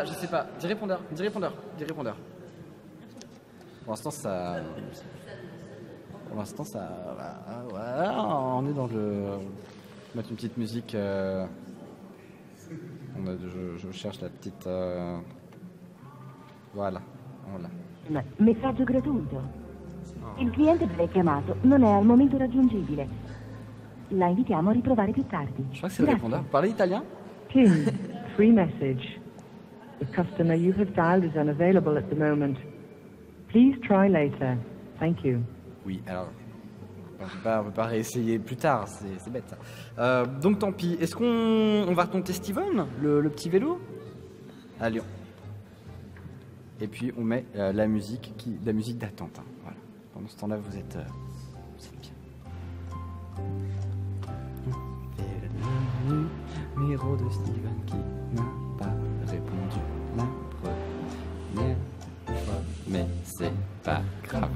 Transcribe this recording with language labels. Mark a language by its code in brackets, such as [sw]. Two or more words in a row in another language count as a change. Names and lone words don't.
[fr] Dis répondeur. Pour l'instant, ça... Voilà, on est dans le... Mettre une petite musique... Je cherche la petite... Voilà, on l'a. [it] Messaggio gratuito. Il cliente che l'hai chiamato non è al momento raggiungibile. La invitiamo a riprovare più tardi. [fr] Je crois que c'est le répondeur. Vous parlez italien? [en] Kim, free message. The customer you have dialed is unavailable at the moment. Please try later. Thank you. [fr] Oui, alors... On peut pas réessayer plus tard, c'est bête ça. Donc tant pis. Est-ce qu'on va retenter Steven, le petit vélo? Allez. Et puis on met la musique d'attente. Hein. Voilà. Pendant ce temps-là, vous êtes bien. Le numéro de Steven qui n'a pas répondu la première fois, mais c'est pas grave.